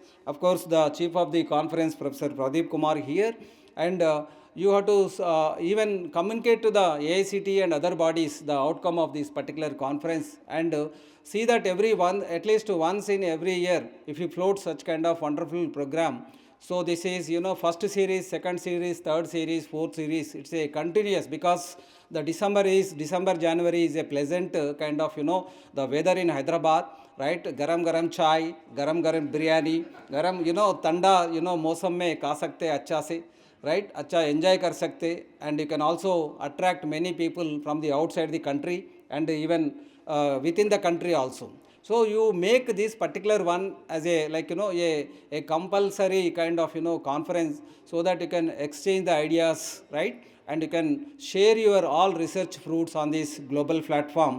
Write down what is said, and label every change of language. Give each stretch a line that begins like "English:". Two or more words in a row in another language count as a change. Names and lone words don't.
English: Of course, the chief of the conference, Professor Pradeep Kumar here, and you have to even communicate to the AICT and other bodies the outcome of this particular conference, and see that at least once in every year, if you float such kind of wonderful program. So this is, first series, second series, third series, fourth series. It's a continuous, because the December, January is a pleasant kind of, the weather in Hyderabad, right?
Hindi: गरम चाय, गरम बिरयानी, गरम, ठंडा, मौसम में खा सकते अच्छा से, right? अच्छा enjoy कर सकते,
English: and you can also attract many people from the outside the country and even within the country also. So you make this particular one as a a compulsory kind of conference, so that you can exchange the ideas, right, and you can share your all research fruits on this global platform.